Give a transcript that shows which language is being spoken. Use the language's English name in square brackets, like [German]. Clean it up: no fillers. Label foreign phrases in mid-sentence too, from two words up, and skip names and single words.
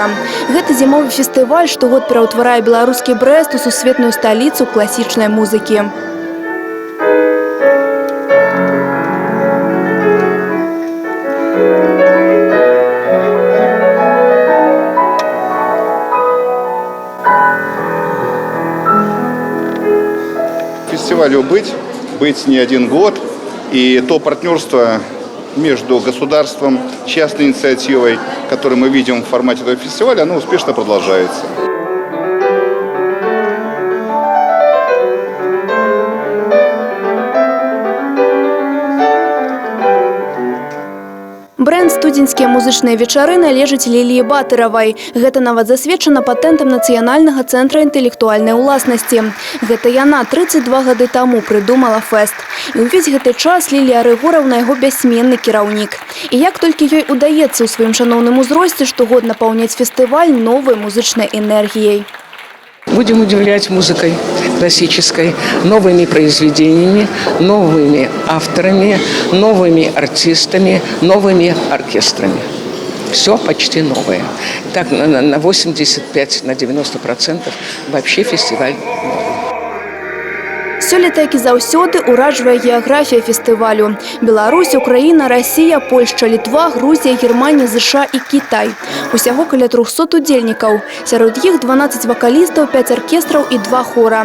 [Belarusian] Гэты зімовы фестываль штогод пераўтварае беларускі Брэст у сусветную сталіцу класічнай музыкі. [Russian] Фестивалю быть не один год, и то партнерство между государством, частной инициативой, которую мы видим в формате этого фестиваля, оно успешно продолжается. [Belarusian] Брэнд «Студзеньскія музычныя вечары» належыць Ліліі Батыравай. Гэта нават засведчана патэнтам Нацыянальнага цэнтра інтэлектуальнай уласнасці. Гэта яна 32 гады таму прыдумала фэст. І ўвесь гэты час Лілія Рыгораўна яго бяссменны кіраўнік. І як толькі ёй удаецца ў сваім шаноўным узросце штогод напаўняць фестываль новай музычнай энергіяй. [Russian] Будем удивлять музыкой классической, новыми произведениями, новыми авторами, новыми артистами, новыми оркестрами. Все почти новое. Так на 85–90% вообще фестиваль новый. [Belarusian] Сёлета, як і заўсёды, уражвае геаграфія фестывалю. Беларусь, Украіна, Расія, Польшча, Літва, Грузія, Германія, США і Кітай. Усяго каля 300 удзельнікаў. Сярод іх 12 вакалістаў, 5 аркестраў і 2 хора.